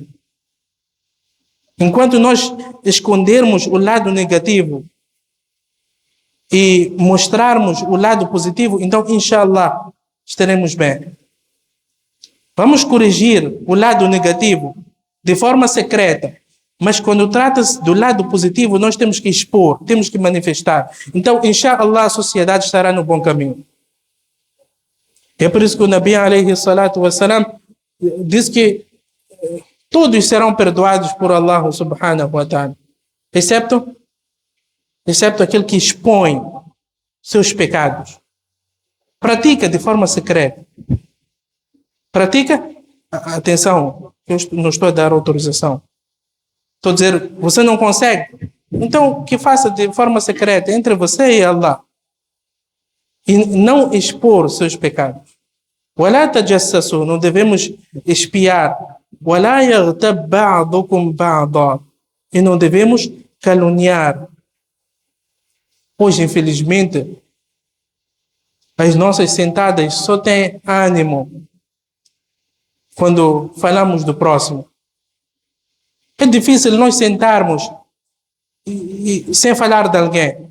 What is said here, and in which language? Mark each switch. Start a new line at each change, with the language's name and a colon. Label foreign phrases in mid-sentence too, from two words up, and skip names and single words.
Portuguese: Enquanto nós escondermos o lado negativo e mostrarmos o lado positivo, então, inshallah, estaremos bem. Vamos corrigir o lado negativo de forma secreta. Mas quando trata-se do lado positivo, nós temos que expor, temos que manifestar. Então, inshallah, a sociedade estará no bom caminho. É por isso que o
Arabic: النبي عليه الصلاة والسلام
Portuguese: diz que todos serão perdoados por
Arabic: الله سبحانه وتعالى.
Portuguese: Excepto aquele que expõe seus pecados. Pratica de forma secreta. Pratica, atenção, eu não estou a dar autorização. Estou a dizer, você não consegue? Então, que faça de forma secreta entre você e Allah. E não expor seus pecados.
Arabic: وَلَا تَجَسَّسُوا.
Portuguese: Não devemos espiar.
Arabic: وَلَا يَغْتَبْ بَعْضُكُمْ بَعْضًا.
Portuguese: E não devemos caluniar. Hoje, infelizmente, as nossas sentadas só têm ânimo quando falamos do próximo. É difícil nós sentarmos sem falar de alguém.